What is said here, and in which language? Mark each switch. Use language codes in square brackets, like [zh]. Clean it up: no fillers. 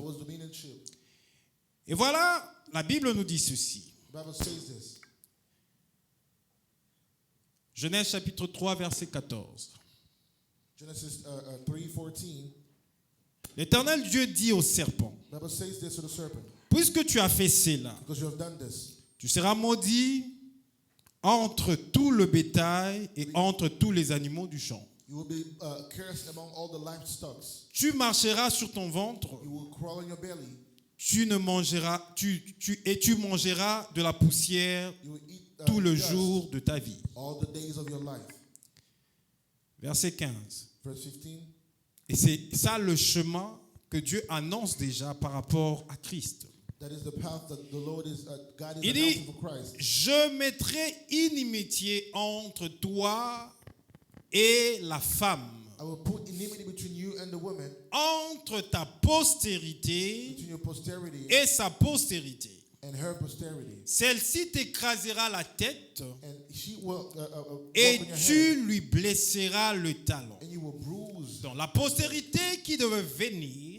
[en] was dominionship. [fr] Et voilà, la Bible nous dit ceci. [en] The Bible says this. [fr] Genèse chapitre 3, verset 14. [en] Genesis 3:14. [fr] L'Éternel Dieu dit au serpent, [en] The Bible says this to the serpent. [fr] puisque tu as fait cela, [en] Because you have done this, [fr] tu seras maudit entre tout le bétail et entre tous les animaux du champ. [en] you will be cursed among all the livestock. [fr] Tu marcheras sur ton ventre, [en] You will crawl on your belly. [fr] tu mangeras de la poussière [en] You will eat [fr] tout le [en] dust [fr] jour de ta vie. [en] all the days of your life. [fr] Verset 15. [en] Verse 15. [fr] Et c'est ça le chemin que Dieu annonce déjà par rapport à Christ. [en] That is the path that the Lord is, God is [fr] Il [en] announcing for Christ. [fr] je mettrai inimitié entre toi et la femme, [en] I will put enmity between you and the woman, [fr] entre ta postérité [en] between your posterity [fr] et sa postérité. [en] and her posterity. [fr] Celle-ci t'écrasera la tête [en] And she will walk [fr] et [en] on your [fr] tu [en] head, [fr] lui blesseras le talon. [en] and you will bruise. [fr] Donc la postérité qui devait venir,